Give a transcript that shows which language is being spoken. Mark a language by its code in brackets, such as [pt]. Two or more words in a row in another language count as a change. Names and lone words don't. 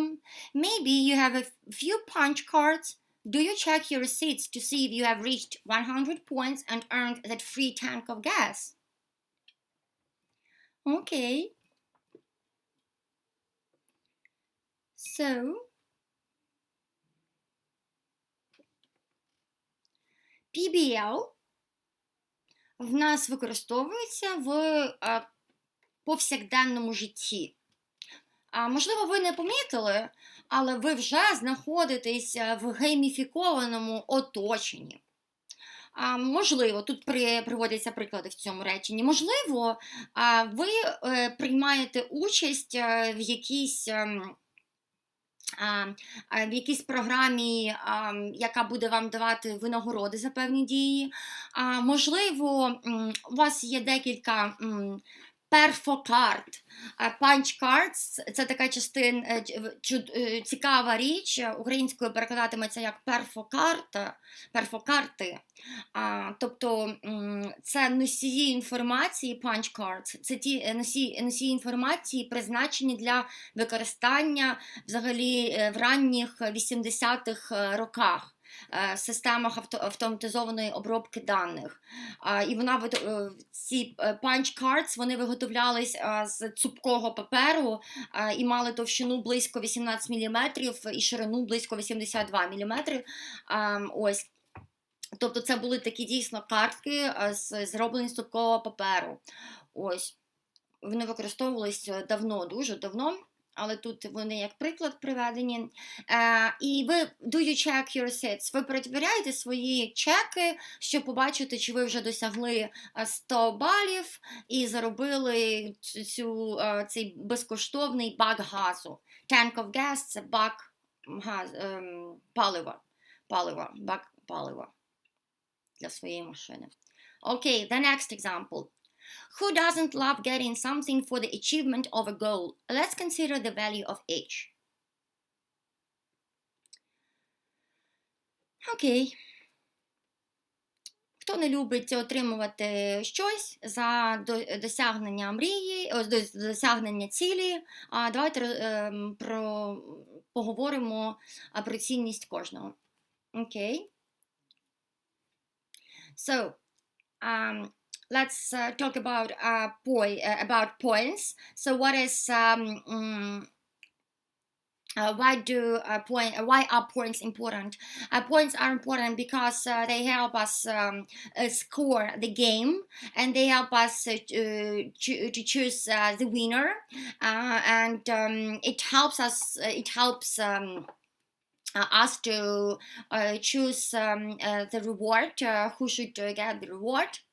[en] Maybe you have a few punch cards. Do you check your receipts to see if you have reached 100 points and earned that free tank of gas? Okay. So, [uk] PBL в нас використовується в повсякденному житті. Можливо, ви не помітили, але ви вже знаходитесь в гейміфікованому оточенні. Можливо, тут приводяться приклади в цьому реченні. Можливо, ви приймаєте участь в якійсь програмі, яка буде вам давати винагороди за певні дії. Можливо, у вас є декілька перфокарт. [en] Punch cards – [uk] це така цікава річ, українською перекладатиметься як перфокарти. Тобто це носії інформації, [en] punch cards, [uk] це ті носії інформації, призначені для використання взагалі в ранніх 80-х роках. Системах автоматизованої обробки даних. І ці [en] punch cards, [uk] вони виготовлялись з цупкого паперу і мали товщину близько 18 мм і ширину близько 82 мм. Ось. Тобто це були такі дійсно картки, зроблені з цупкого паперу. Ось. Вони використовувалися давно, дуже давно. Але тут вони як приклад приведені. І ви, [en] do you check your receipts? [uk] Ви перевіряєте свої чеки, щоб побачити, чи ви вже досягли 100 балів і заробили цей безкоштовний бак газу. [en] Tank of gas – [uk] це бак бак палива для своєї машини. [en] Okay, the next example. Who doesn't love getting something for the achievement of a goal? Let's consider the value of each. [uk] Окей. Хто не любить отримувати щось за досягнення мрії, досягнення цілі? Давайте поговоримо про цінність кожного. Окей. [en] So, let's talk about points. So what is why are points important? Points are important because they help us score the game, and they help us to choose the winner, and it helps us to choose the reward, who should get the reward.